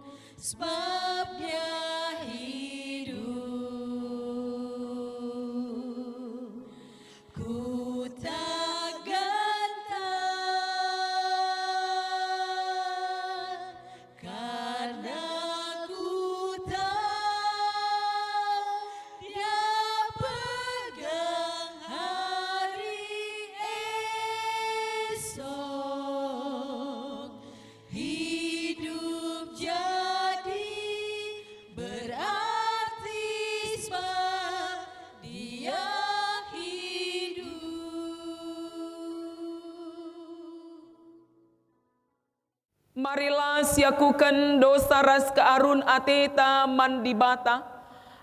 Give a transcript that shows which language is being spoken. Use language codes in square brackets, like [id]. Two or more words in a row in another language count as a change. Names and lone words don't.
[id] Sebab dia hidup, ku tak gentar, karena ku tahu dia pegang hari esok. Hidup jadi berarti sebab dia hidup. [btx] Marilah siakukan dosa ras kearun ateta man di bata.